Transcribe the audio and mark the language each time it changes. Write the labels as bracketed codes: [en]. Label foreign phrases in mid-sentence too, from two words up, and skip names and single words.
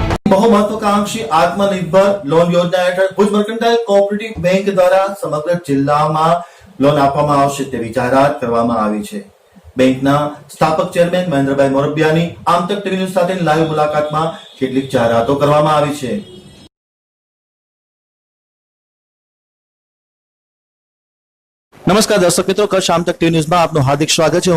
[gu] બહુ મહત્વાકાંક્ષી આત્મનિર્ભર લોન યોજના હેઠળ भुज मर्कન્ટાઇલ કોઓપરેટિવ બેંક દ્વારા સમગ્ર જિલ્લામાં લોન આપવામાં આવશે તેવી જાહેરાત કરવામાં આવી છે। બેંકના સ્થાપક ચેરમેન મહેન્દ્રભાઈ મોરબિયાની આમતક ટીવી ન્યૂઝ સાથે લાઈવ મુલાકાતમાં કેટલીક જાહેરાતો કરવામાં આવી છે। નમસ્કાર દર્શક મિત્રો, કચ્છ આમતક ટીવી ન્યૂઝમાં આપનું હાર્દિક સ્વાગત છે।